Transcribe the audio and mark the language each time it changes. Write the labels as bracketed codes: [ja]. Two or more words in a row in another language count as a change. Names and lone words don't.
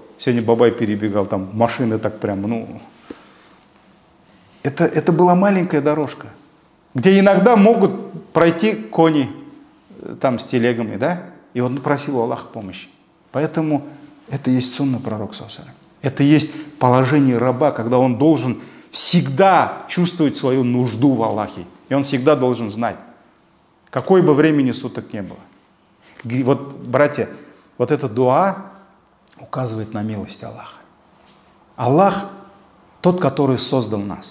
[ru] Сегодня Бабай перебегал, там машины так прям, ну... Это была маленькая дорожка, где иногда могут пройти кони там с телегами, да? И он просил у Аллаха помощи. Поэтому это есть сунна пророка [ar] صلى الله عليه وسلم. [ru] Это есть положение раба, когда он должен всегда чувствовать свою нужду в Аллахе. И он всегда должен знать, какой бы времени суток не было. Вот, братья, вот эта дуа указывает на милость Аллаха. Аллах тот, который создал нас.